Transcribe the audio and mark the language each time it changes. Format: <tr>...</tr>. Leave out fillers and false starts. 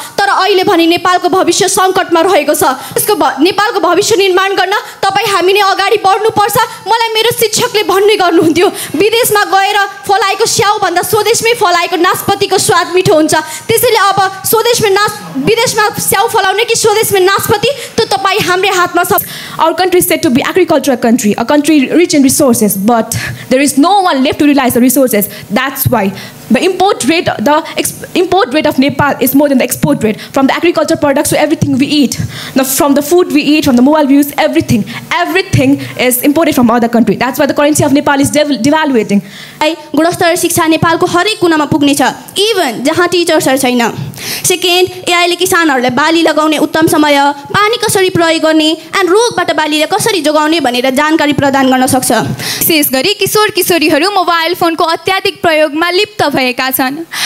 <ne>तर अहिले भने नेपालको भविष्य सङ्कटमा रहेको छ। यसको नेपालको भविष्य निर्माण गर्न तपाईँ हामी नै अगाडि बढ्नुपर्छ। मलाई मेरो शिक्षकले भन्ने गर्नुहुन्थ्यो, विदेशमा गएर फलाएको स्याउ भन्दा स्वदेशमै फलाएको नास्पतिको स्वाद मिठो हुन्छ। त्यसैले अब विदेशमा स्याउ फलाउने कि स्वदेशमा नास्पति, त्यो तपाईँ हाम्रै हातमा छ।</ne> <en>Our country is said to be agricultural country, a country rich in resources, but there is no one left to realize the resources. That's why the import rate of Nepal is more than the export rate. From the agricultural products to everything we eat, from the food we eat, from the mobile we use, everything is imported from other country. That's why the currency of Nepal is devaluating.</en> <ne>गुणस्तर शिक्षा नेपालको हरेक कुनामा पुग्नेछ, even जहाँ टिचर्सहरू छैन। Second, एआईले किसानहरूलाई बाली लगाउने उत्तम समय, पानी कसरी प्रयोग गर्ने एन्ड रोगबाट बालीलाई कसरी जोगाउने भनेर जानकारी प्रदान गर्न सक्छ। विशेष गरी किशोर किशोरीहरू मोबाइल फोनको अत्याधिक प्रयोगमा लिप्त भएका छन्।</ne>